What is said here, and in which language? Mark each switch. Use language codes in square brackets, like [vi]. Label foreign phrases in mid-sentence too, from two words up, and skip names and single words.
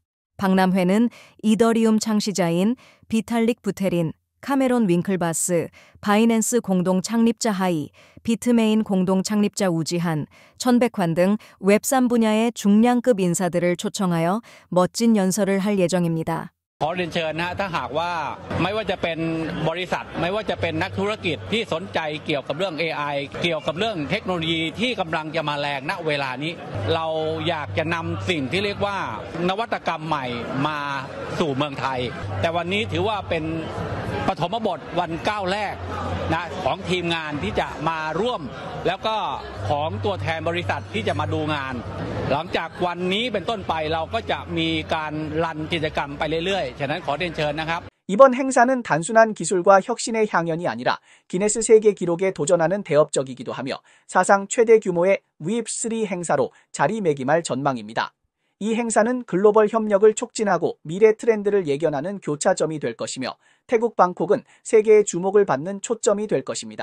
[ko] 박람회는 이더리움 창시자인 비탈릭 부테린, 카메론 윙클바스, 바이낸스 공동 창립자 하이, 비트메인 공동 창립자 우지한, 천백환 등 웹3 분야의 중량급 인사들을 초청하여 멋진 연설을 할 예정입니다. [th] ขอเรียนเชิญนะฮะถ้าหากว่าไม่ว่าจะเป็นบริษัทไม่ว่าจะเป็นนักธุรกิจที่สนใจเกี่ยวกับเรื่อง AI เกี่ยวกับเรื่อง เทคโนโลยีที่กำลังจะมาแรงณเวลานี้เราอยากจะนำสิ่งที่เรียกว่านวัตกรรมใหม่มาสู่เมืองไทยแต่วันนี้ถือว่าเป็นปฐมบทวันก้าวแรกนะของทีมงานที่จะมาร่วมแล้วก็ของตัวแทนบริษัทที่จะมาดูงานหลังจากวันนี้เป็นต้นไปเราก็จะมีการรันกิจกรรมไปเรื่อยๆฉะนั้นขอเรียนเชิญนะครับ [ko] 이번 행사는 단순한 기술과 혁신의 향연이 아니라 기네스 세계 기록에 도전하는 대업적이기도 하며 사상 최대 규모의 웹3 행사로 자리매김할 전망입니다. 이 행사는 글로벌 협력을 촉진하고 미래 트렌드를 예견하는 교차점이 될 것이며 태국 방콕은 세계의 주목을 받는 초점이 될 것입니다.